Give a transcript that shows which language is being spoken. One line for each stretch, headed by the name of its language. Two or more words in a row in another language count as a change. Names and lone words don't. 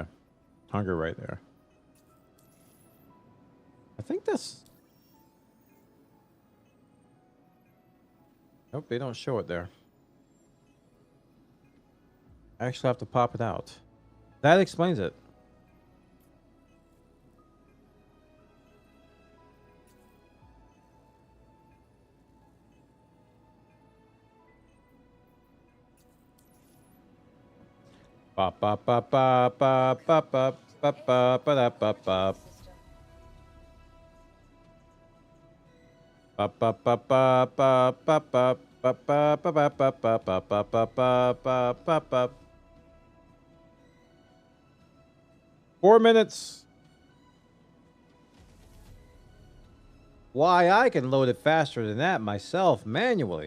English: Hunger right there. I think that's... Nope, they don't show it there. I actually have to pop it out. That explains it. Ba ba ba ba ba ba ba ba ba ba da ba ba. Ba ba ba ba ba ba ba ba ba ba ba ba ba ba ba ba ba ba ba. 4 minutes. Why, I can load it faster than that myself manually.